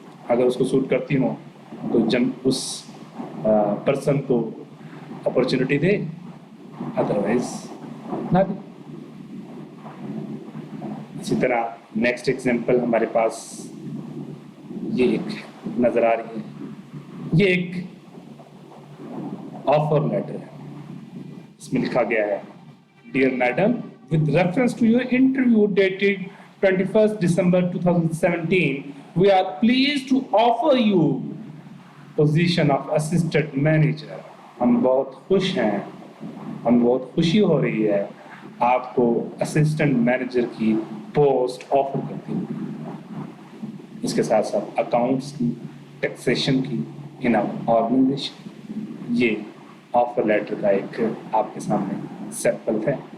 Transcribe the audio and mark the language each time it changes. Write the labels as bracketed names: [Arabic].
[Urdu] اگر اس کو سوٹ کرتی ہوں تو اس پرسن کو اپرچونٹی دے, ادروائز نہ دے. اسی طرح نیکسٹ ایگزامپل ہمارے پاس یہ ایک نظر آ رہی ہے. یہ ایک آفر لیٹر ہے. اس میں لکھا گیا ہے dear madam, [English] with reference to your interview dated 21st December 2017, we are pleased to offer you position of assistant manager. [Urdu] ہم بہت خوش ہیں, ہم بہت خوشی ہو رہی ہے آپ کو اسسٹنٹ مینیجر کی پوسٹ آفر کرتی ہوئی. اس کے ساتھ ساتھ اکاؤنٹس کی, ٹیکسیشن کی ان آرگنائزیشن. یہ آفر لیٹر کا ایک آپ کے سامنے سیمپل ہے.